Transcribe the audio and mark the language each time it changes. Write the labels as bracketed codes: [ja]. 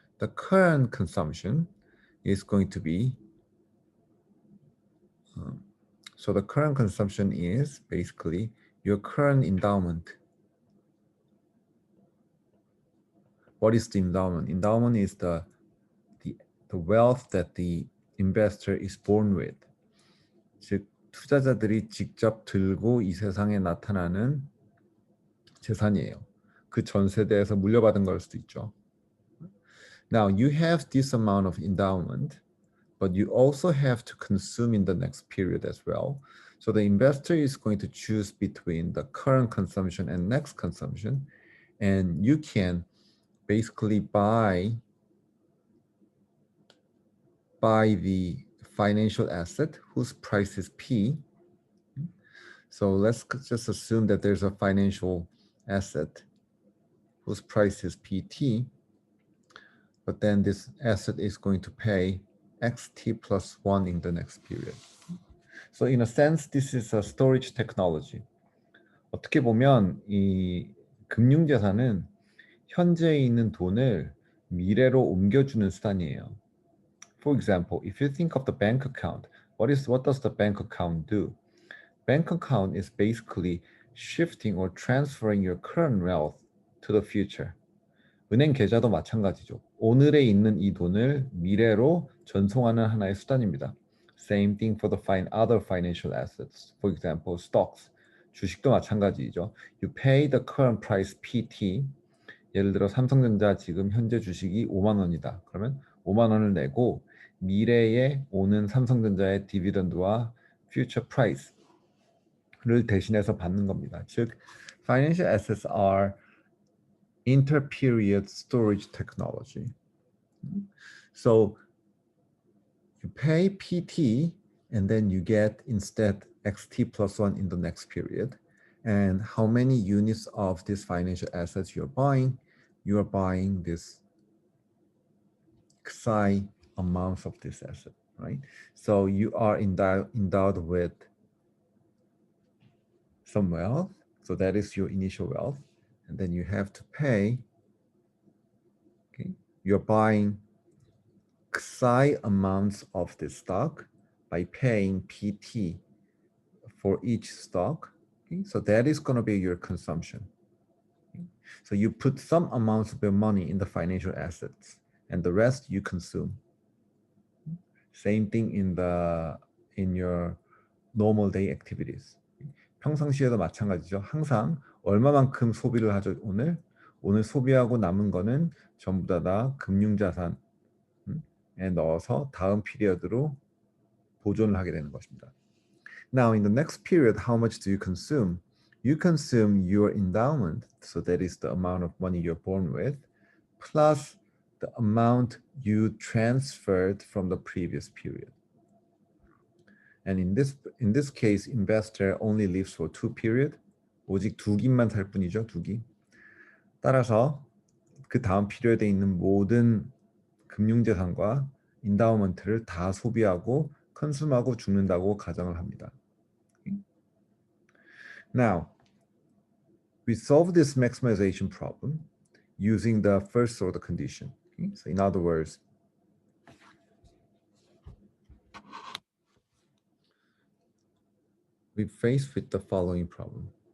[en] The current consumption is going to be, so the current consumption is basically your current endowment. What is the endowment? Endowment is the wealth that the investor is born with. [ko] 즉, 투자자들이 직접 들고 이 세상에 나타나는 재산이에요. 그 전 세대에서 물려받은 걸 수도 있죠. [en] Now, you have this amount of endowment, but you also have to consume in the next period as well. So the investor is going to choose between the current consumption and next consumption, and you can basically buy the financial asset whose price is P. So let's just assume that there's a financial asset whose price is PT, but then this asset is going to pay XT plus 1 in the next period. So in a sense, this is a storage technology. [ko] 어떻게 보면 이 금융자산은 현재에 있는 돈을 미래로 옮겨주는 수단이에요. [en] For example, if you think of the bank account, what does the bank account do? Bank account is basically shifting or transferring your current wealth to the future. [ko] 은행 계좌도 마찬가지죠. 오늘에 있는 이 돈을 미래로 전송하는 하나의 수단입니다. [en] Same thing for the other financial assets. For example, stocks. [ko] 주식도 마찬가지죠. [en] You pay the current price PT. [ko] 예를 들어 삼성전자 지금 현재 주식이 5만 원이다. 그러면 5만 원을 내고 미래에 오는 삼성전자의 디비던드와 future price를 대신해서 받는 겁니다. [en] 즉, financial assets are inter-period storage technology. So you pay PT and then you get instead XT plus 1 in the next period. And how many units of this financial assets you're buying? You are buying this psi amounts of this asset, right? So you are endowed with some wealth. So that is your initial wealth. And then you have to pay, okay? You're buying psi amounts of this stock by paying PT for each stock. Okay? So that is going to be your consumption. Okay? So you put some amounts of your money in the financial assets and the rest you consume. Same thing in your normal day activities. [ko] 평상시에도 마찬가지죠. 항상 얼마만큼 소비를 하죠? 오늘 소비하고 남은 거는 전부 다 금융자산에 넣어서 다음 피리어드로 보존을 하게 되는 것입니다. [en] Now, in the next period, how much do you consume? You consume your endowment, so that is the amount of money you're born with, plus the amount you transferred from the previous period. And in this case, investor only lives for 2 period. [ko] 오직 2기만 살 뿐이죠, 2기. 따라서 그 다음 피리어드에 있는 모든 금융재산과 인다우먼트를 다 소비하고 컨숨하고 죽는다고 가정을 합니다. [en] Now, we solve this maximization problem using the first order condition. Okay? So in other words, we're faced with the following problem.